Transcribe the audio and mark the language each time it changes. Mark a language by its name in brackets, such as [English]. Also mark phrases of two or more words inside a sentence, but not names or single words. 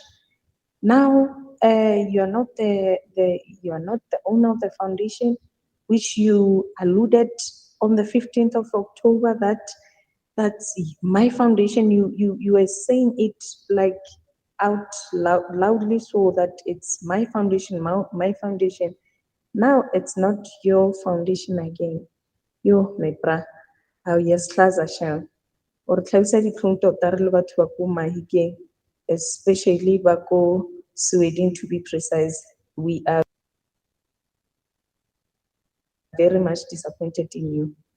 [English] Now you're not the owner of the foundation, which you alluded on the 15th of October that that's my foundation. You were saying it like out loudly, so that it's my foundation, my foundation. Now it's not your foundation again. Yo, my bra, how yes, class asham. [Tswana] Or tlhalisa ditlhong tota re le batho ba ko Mahikeng, especially ba ko Sweden [English] to be precise. We are very much disappointed in you.